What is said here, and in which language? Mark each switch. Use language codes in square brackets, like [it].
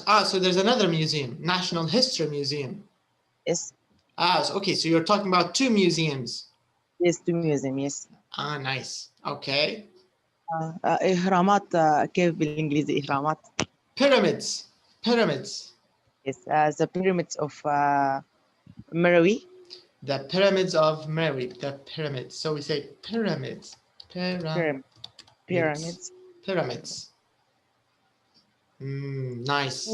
[en] So there's another museum, National History Museum. Yes. Okay, so you're talking about 2 museums. Yes, 2 museums, yes. Nice. Okay. [ar] إهرامات كيف بالإنجليزي إهرامات. [en] Pyramids. Yes, the pyramids of Mrawi. The pyramids of Mrawi. The pyramids. So we say pyramids. Pyramids. Nice.